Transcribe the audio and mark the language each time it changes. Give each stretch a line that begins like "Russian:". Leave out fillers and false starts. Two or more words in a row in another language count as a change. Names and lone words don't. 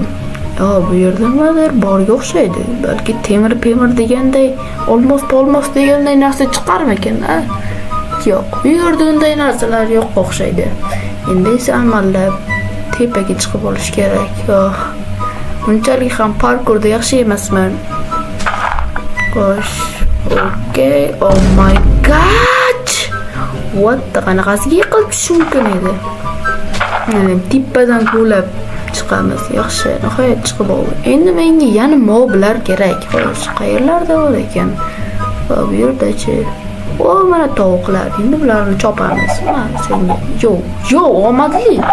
Uzbek: Bu yerda nimadir borga o'xshaydi. Balki temir deganday, olmos deganday narsa chiqarmagan, a? Yo'q, bu yerda unday narsalar yo'q o'xshaydi. Endi esa amallab tepaga chiqib olish kerak. Unchalik ham parkurda yaxshi emasman. Xo'sh, okey.
English: Oh my god! What the
Uzbek: qanaqasiga yiqilib tushish mumkin edi? Mana tepadan qulab chiqamiz. Yaxshi, nihoyat chiqib oldi. Endi menga yana moblar kerak. Xo'sh, qayerlarda bor ekan? Bu yerdachi. Mana tovuqlar. Endi bularni chopamiz. Senga. Yo, omadli.